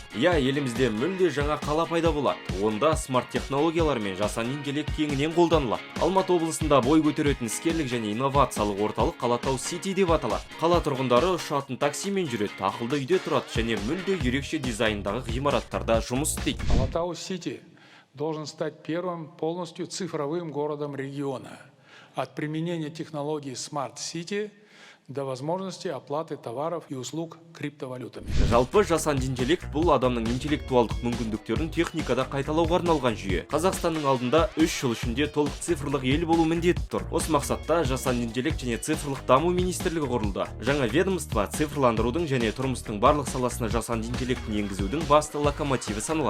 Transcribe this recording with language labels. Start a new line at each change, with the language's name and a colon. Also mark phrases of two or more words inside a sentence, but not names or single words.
Kazakh: Елімізде мүлде жаңа қала пайда болады. Онда смарт технологиялар мен жасанды интеллект кеңінен қолданылады. Алматы облысында бой көтеретін іскерлік және инновациялық орталық Алатау Сити деп аталады. Қала тұрғындары ұшатын таксимен жүреді, ақылды үйде тұрады және мүлде ерекше дизайндағы ғимараттарда жұмыс істейді.
Russian: Алатау Сити должен стать первым полностью цифровым городом региона. От применения технологий
English: Smart City
Russian: до возможности оплаты товаров и услуг криптовалютами.
Kazakh: Жалпы жасанды интеллект бұл адамның интеллектуалдық мүмкіндіктерін техникада қайталауға арналған жүйе. Қазақстанның алдында 3 жыл ішінде толық цифрлық ел болу міндеті тұр. Осы мақсатта жасанды интеллект және цифрлық даму министрлігі құрылды. Жаңа ведомство цифрландырудың және тұрмыстың барлық саласына жасанды интеллектін енгізудің басты локомотиві саналады.